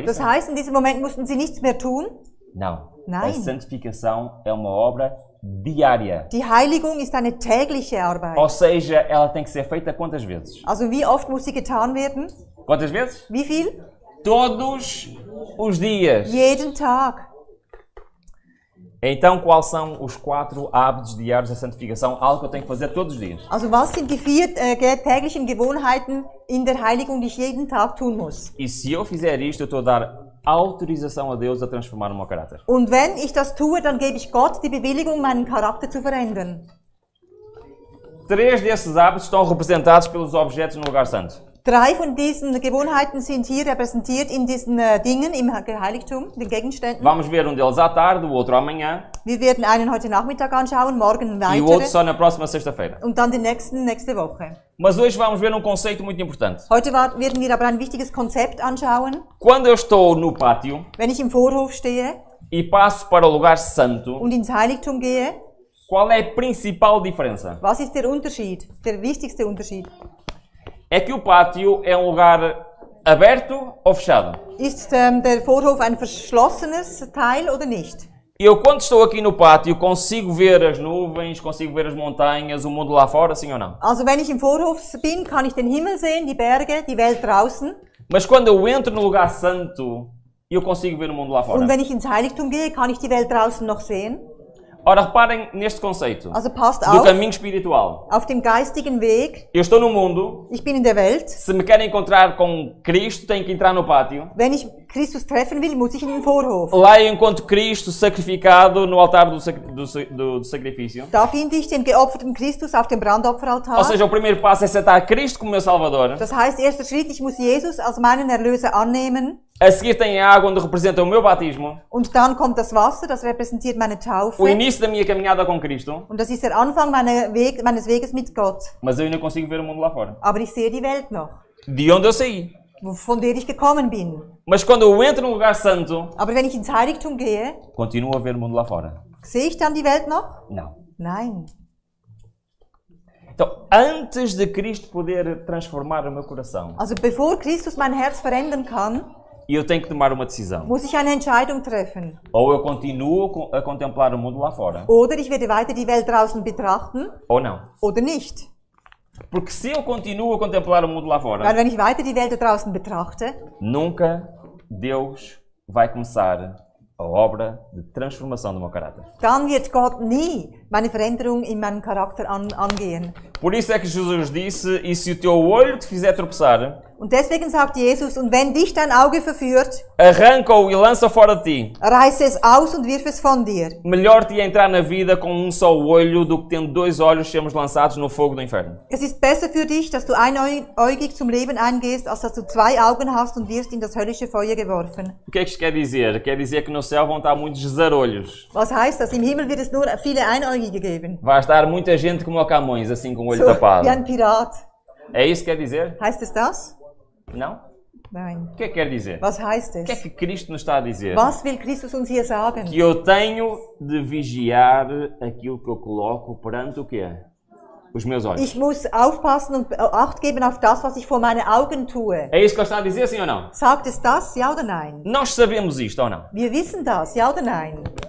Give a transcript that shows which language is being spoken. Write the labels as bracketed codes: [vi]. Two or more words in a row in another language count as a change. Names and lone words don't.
[de] Das [pt] isso? [de] heißt, in diesem Moment mussten sie nichts mehr tun. [pt] Não. [de] Nein. [pt] A santificação é uma obra diária. [de] Die Heiligung ist eine tägliche Arbeit. [pt] Ou seja, ela tem que ser feita quantas vezes? [de] Also wie oft muss sie getan werden? [pt] Quantas vezes? [de] Wie viel? [pt] Todos os dias. [de] Jeden Tag. [pt] Então, quais são os 4 hábitos diários da santificação? Algo que eu tenho que fazer todos os dias. [de] Also was sind die 4 täglichen Gewohnheiten in der Heiligung, die ich jeden Tag tun muss? [pt] E se eu fizer isto, eu estou a dar autorização a Deus a transformar o meu caráter. [de] Und wenn ich das tue, dann gebe ich Gott die Bewilligung, meinen Charakter zu verändern. [pt] 3 desses hábitos estão representados pelos objetos no lugar santo. [de] 3 von diesen Gewohnheiten sind hier repräsentiert in diesen Dingen im Heiligtum, den Gegenständen. [pt] Vamos ver um deles à tarde, o outro amanhã [de] Wir werden einen heute Nachmittag anschauen, morgen [pt] e o outro [de] weitere [pt] só na próxima sexta-feira. [de] und dann den nächsten nächste Woche. [pt] Mas hoje vamos ver um conceito muito importante. [de] Heute werden wir aber ein wichtiges Konzept anschauen. [pt] Quando eu estou no pátio [de] Wenn ich im Vorhof stehe [pt] e passo para o lugar santo, [de] und ins Heiligtum gehe, [pt] qual é a principal diferença? [de] was ist der Unterschied, der wichtigste Unterschied? [pt] É que o pátio é um lugar aberto ou fechado? [de] Ist der Vorhof ein verschlossenes Teil oder nicht? [pt] Eu, quando estou aqui no pátio, consigo ver as nuvens, consigo ver as montanhas, o mundo lá fora, sim ou não? [de] Also wenn ich im Vorhof bin, kann ich den Himmel sehen, die Berge, die Welt draußen. [pt] Mas quando eu entro no lugar santo, eu consigo ver o mundo lá fora. [de] Und wenn ich ins Heiligtum gehe, kann ich die Welt draußen noch sehen. [pt] Ora, reparem neste conceito [de] Also passt [pt] do [de] auf, [pt] caminho espiritual. [de] auf dem geistigen Weg. [pt] Eu estou no mundo, [de] Ich bin in der Welt. [pt] se me quero encontrar com Cristo, tenho que entrar no pátio. [de] Wenn ich Christus treffen will, muss ich in den Vorhof. [pt] Lá eu encontro Cristo sacrificado no altar do sacrifício. [de] Da finde ich den geopferten Christus auf dem Brandopferaltar. [pt] Ou seja, o primeiro passo é aceitar Cristo como meu Salvador. [de] Das heißt, erster Schritt, ich muss Jesus als meinen Erlöser annehmen. [pt] A seguir tem a água onde representa o meu batismo. [de] Und dann kommt das Wasser, das repräsentiert meine Taufe. [pt] O início da minha caminhada com Cristo. [de] Und das ist der Anfang meines Weges mit Gott. [pt] Mas eu ainda consigo ver o mundo lá fora. [de] Aber ich sehe die Welt noch, [pt] De onde eu saí. [de] von der ich gekommen bin. [pt] Mas quando eu entro no lugar santo, [de] Aber wenn ich ins Heiligtum gehe, [pt] continuo a ver o mundo lá fora. [de] sehe ich dann die Welt noch? [pt] Não. [de] Nein. [pt] Então, antes de Cristo poder transformar o meu coração, [de] Also bevor Christus mein Herz verändern kann, [pt] eu tenho que tomar uma decisão. [de] muss ich eine Entscheidung treffen. [pt] Ou eu continuo a contemplar o mundo lá fora, [de] Oder ich werde weiter die Welt draußen betrachten [pt] ou não. [de] oder nicht. [pt] Porque se eu continuo a contemplar o mundo lá [de] Weil [pt] fora, [de] wenn ich weiter die Welt da draußen betrachte, [pt] nunca Deus vai começar a obra de transformação do meu caráter. [de] dann wird Gott nie meine Veränderung in meinem Charakter angehen. [pt] Por isso é que Jesus disse, e se o teu olho te fizer tropeçar, [de] Und deswegen sagt Jesus, und wenn dich dein Auge verführt, [pt] arranca-o e lança fora de ti. [de] reiße es aus und wirf es von dir. [pt] Melhor te é entrar na vida com um só olho do que tendo dois olhos sermos lançados no fogo do inferno. [de] Es ist besser für dich, dass du einäugig zum Leben eingehst, als dass du zwei Augen hast und wirst in das höllische Feuer geworfen. [pt] O que é que isto quer dizer? Quer dizer que no céu vão estar muitos zarolhos. [de] Was heißt das? Im Himmel wird es nur viele Einäugige geben. [pt] Vai estar muita gente como o Camões, assim com o olho [de] So, [pt] tapado. [de] wie ein Pirat. [pt] É isso que quer dizer? [de] Heißt es das? [pt] Não? [de] Nein. [pt] O que é que quer dizer? [de] Was heißt [pt] O que é [de] es? [pt] que Cristo nos está a dizer? [de] Was will Christus uns hier sagen? [pt] Que eu tenho de vigiar aquilo que eu coloco perante o quê? Os meus olhos. [de] Ich muss aufpassen und Acht geben auf das, was ich vor meine Augen tue. [pt] É isso que ele está a dizer, sim ou não? [de] Sagt es das, ja oder nein? [pt] Nós sabemos isto ou não? [de] Wir wissen das, ja oder nein?